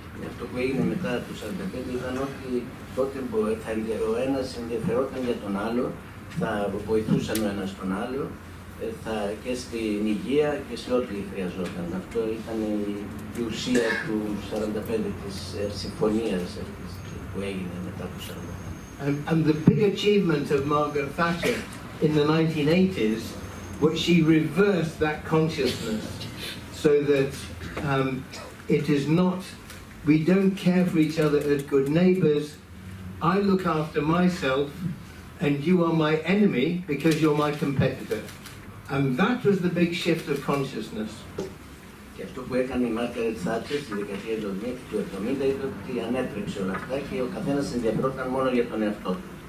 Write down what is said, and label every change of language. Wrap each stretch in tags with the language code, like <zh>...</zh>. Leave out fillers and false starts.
<el>Αυτό που έγινε μετά το 1945 ήταν ότι τότε ο ένας ενδιαφερόταν για τον άλλο, θα βοηθούσαν ο ένας τον άλλο, και στην υγεία και σε ό,τι χρειαζόταν. Αυτό ήταν η ουσία του 1945 της συμφωνίας που έγινε μετά το 1945.</el> <en>And the big achievement of Margaret Thatcher in the 1980s was she reversed that consciousness so that it is not, we don't care for each other as good neighbours. I look after myself and you are my enemy because you're my competitor. And that was the big shift of consciousness.</en> <el>Και αυτό που έκανε η Μάργκαρετ Θάτσερ στη δεκαετία του 70 ήταν ότι ανέτρεξε όλα αυτά και ο καθένας ενδιαφερόταν μόνο για τον εαυτό του.</el>